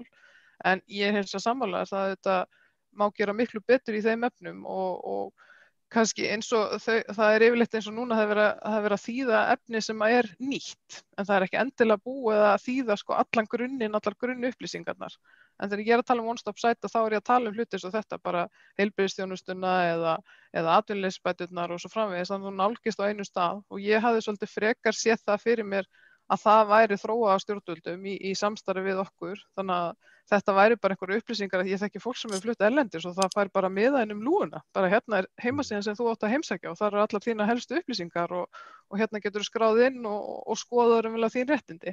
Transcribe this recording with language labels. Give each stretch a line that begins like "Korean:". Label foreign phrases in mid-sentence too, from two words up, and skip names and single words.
Icelandic: En ég er hins vegar sammála að þetta má gera miklu betur í þeim efnum og kannski eins og það er yfirleitt eins og núna það er verið að þýða efni sem er nýtt, en það er ekki endilega búið að þýða sko allan grunninn, allar grunnupplýsingarnar. En þegar ég er að tala um
English: one-stop site
Icelandic: þá er ég að tala um hluti eins og þetta, bara heilbrigðisþjónustuna eða atvinnuleysisbæturnar og svo framvegis, þannig að þú nálgist á einu stað og ég hafði svolítið frekar séð það fyrir mér að það væri þróað af stjórnvöldum í samstarfi við okkur, þannig að þetta væri bara einhverju upplýsingar að ég þekki fólk sem er flutt erlendis og það fær bara miða inn lúguna, bara hérna er heimasíðan sem þú átt að heimsækja og það eru allar þína helstu upplýsingar og hérna getur þú skráð inn og skoðaður þín réttindi.